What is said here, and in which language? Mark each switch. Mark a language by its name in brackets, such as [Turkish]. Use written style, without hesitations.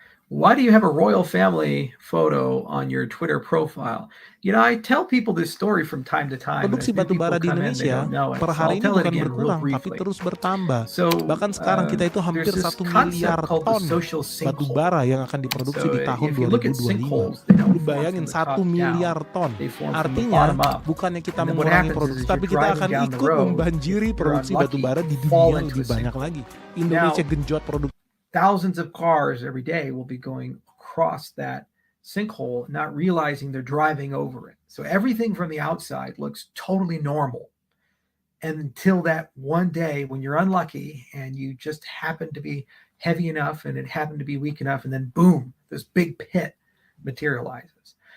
[English] Why do you have a royal family photo on your Twitter profile? You know, I tell people this story from time to time. [Indonesian] Produksi batubara di Indonesia per hari ini bukan berkurang, tapi terus bertambah. Bahkan sekarang kita itu hampir 1 miliar ton batubara yang akan diproduksi di tahun 2025. Lu bayangin 1 miliar ton. Artinya, bukannya kita mengurangi produksi, tapi kita akan ikut membanjiri produksi batubara di dunia yang lebih banyak lagi. Indonesia genjot produksi. [English] Thousands of cars every day will be going across that sinkhole, not realizing they're driving over it. So everything from the outside looks totally normal. And until that one day when you're unlucky and you just happen to be heavy enough and it happened to be weak enough, and then boom, this big pit materializes.